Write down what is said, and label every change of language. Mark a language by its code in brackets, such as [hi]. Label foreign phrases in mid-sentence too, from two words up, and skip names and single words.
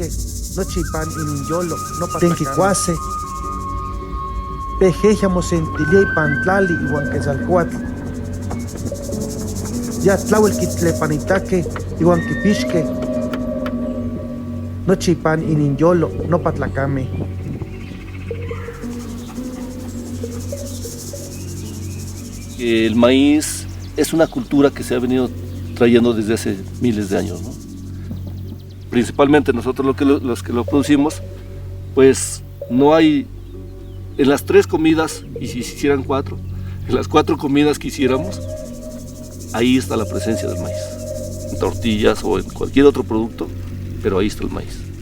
[nah] Tenquicuase. Pejeja mosentilia ipantlali iguan quetzalcoatl. Ya tlawel quitlepanitaque iguan quipixque. No chipan ininyolo, no patlacame. [es] El maíz es una cultura que se ha venido trayendo desde hace miles de años, ¿no? Principalmente nosotros los que lo producimos, pues no hay, en las 3 comidas, y si se hicieran 4, en las 4 comidas que hiciéramos, ahí está la presencia del maíz, en tortillas o en cualquier otro producto, pero ahí está el maíz.